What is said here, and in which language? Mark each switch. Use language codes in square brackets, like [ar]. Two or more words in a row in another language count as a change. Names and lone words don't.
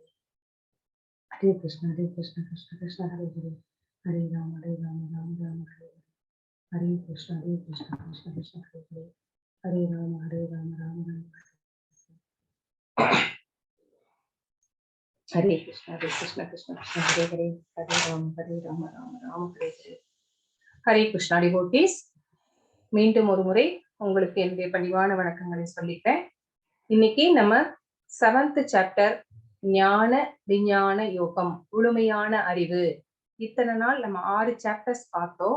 [sa] हरे कृष्ण कृष्ण कृष्ण हरे हरे, हरे राम राम हरे हरे. हरे कृष्ण कृष्ण कृष्ण हरे हरे, हरे राम राम हरे कृष्ण कृष्ण कृष्ण हरे हरे, हरे राम राम हरे हरे. [ta] ஹரே கிருஷ்ணா டிவோட்டீஸ், மீண்டும் ஒரு முறை உங்களுக்கு என்னுடைய பணிவான வணக்கங்களை சொல்லிட்டேன். இன்னைக்கு நம்ம 7th சாப்டர் ஞான விஞ்ஞான யோகம், முழுமையான அறிவு. இத்தனை நாள் நம்ம 6 சாப்டர்ஸ் பார்த்தோம்.